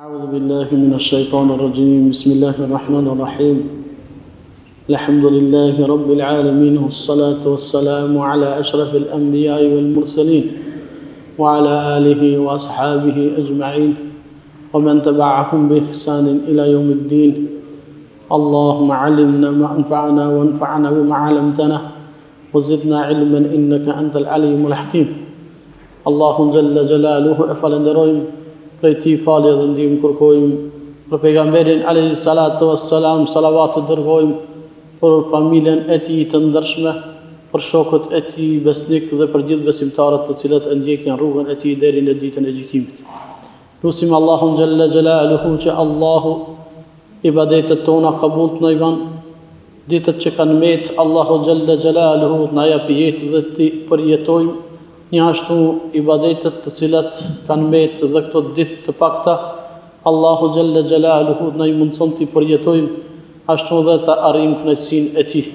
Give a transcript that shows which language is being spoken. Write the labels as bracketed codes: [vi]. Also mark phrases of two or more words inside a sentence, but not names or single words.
[ar] بالله من الشيطان الرجيم بسم الله الرحمن الرحيم الحمد لله رب العالمين والصلاة والسلام على أشرف الأنبياء والمرسلين وعلى آله وأصحابه أجمعين ومن تبعهم بإحسان إلى يوم الدين اللهم علمنا ما أنفعنا وانفعنا بما علمتنا وزدنا علما إنك أنت العليم الحكيم اللهم جل جلاله [sq] أفلندرويم prej ti falje dhe ndihmë kërkojmë për pejgamberin [ar] عليه الصلاة والسلام, [sq] salavat të dërgojmë për familjen e tij të ndershme, për shokët e tij besnik dhe për gjithë besimtarët të cilët e ndjekin rrugën e tij deri në ditën e gjykimit. Lusim Allahun [ar] جل جلاله [sq] që Allahu ibadetet tona qabul të na i ban, ditët që kanë met Allahu [ar] جل جلاله [sq] të na japë jetë dhe të përjetojmë njështu ibadetet të cilat kanë met dhe këto ditë të pakta, Allahu [ar] جل جلاله [sq] na i mundson të përjetojmë ashtu dhe të arrijmë kënaqësinë e tij.